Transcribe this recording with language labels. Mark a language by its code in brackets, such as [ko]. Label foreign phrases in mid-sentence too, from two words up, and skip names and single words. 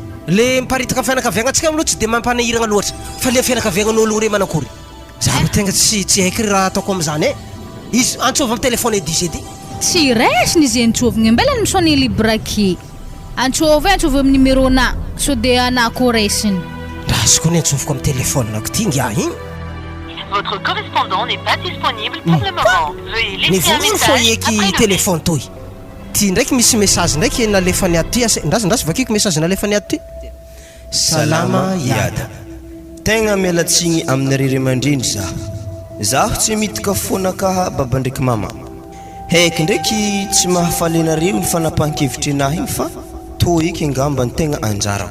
[mg] le miparitaka fianakaviagna antsika amin'olo tsy dia mampanahiragna loatra fa le fianakaviagnan'olo re manakory za ro tegna tsy haiky raha ataoko amin'izany izy antsova amin'ny telefone edy izy edy tsy raisiny izy antsovigna mbelany misony librake antsova amin'ny numéro-na so dia anako raisiny raha azoko ny antsoviko amin'ny telefonako ty ngia igny. [fr] Votre correspondant n'est pas disponible pour le moment. Veuillez laisser un message après le téléphone toy. [mg] Ty ndraiky misy message ndraiky nalefany aty ndrasy vakiko message nalefany aty. Salama yada. Tegna mialatsigny amin'ny riremandreny zaho tsy mitaka fonaka baba ndraiky mama. Heky ndraiky tsy mahafaly anareo ny fanapahan-kevitry anahy igny fa toy eky angamba ny tegna anjara.